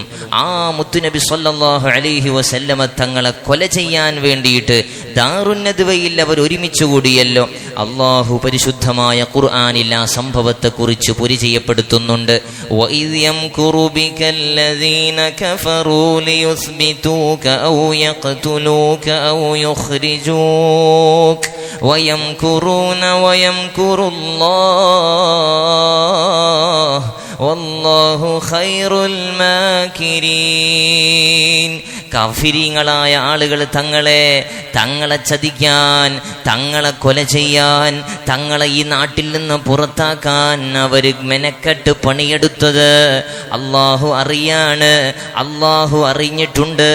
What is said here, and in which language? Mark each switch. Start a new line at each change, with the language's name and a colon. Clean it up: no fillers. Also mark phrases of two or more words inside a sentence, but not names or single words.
Malayalam: ആ മുത്തുനബി
Arabic: صلى الله عليه وسلم
Malayalam: തങ്ങളെ കൊല ചെയ്യാൻ വേണ്ടിയിട്ട് ദാറുന്നദ്വയിൽ അവർ ഒരുമിച്ച് കൂടിയല്ലോ. അള്ളാഹു പരിശുദ്ധമായ ഖുർആനിൽ ആ സംഭവത്തെ കുറിച്ച് പരിചയപ്പെടുത്തുന്നുണ്ട്.
Arabic: وإذ يمكر بك الذين كفروا ليثبتوك أو يقتلوك أو يخرجوك ويمكرون ويمكر الله والله خير الماكرين.
Malayalam: കാഫിരീങ്ങളായ ആളുകൾ തങ്ങളെ ചതിക്കാൻ, തങ്ങളെ കൊല ചെയ്യാൻ, തങ്ങളെ ഈ നാട്ടിൽ നിന്ന് പുറത്താക്കാൻ അവർ മെനക്കെട്ട് പണിയെടുത്തത് അള്ളാഹു അറിയാണ്. അള്ളാഹു അറിഞ്ഞിട്ടുണ്ട്.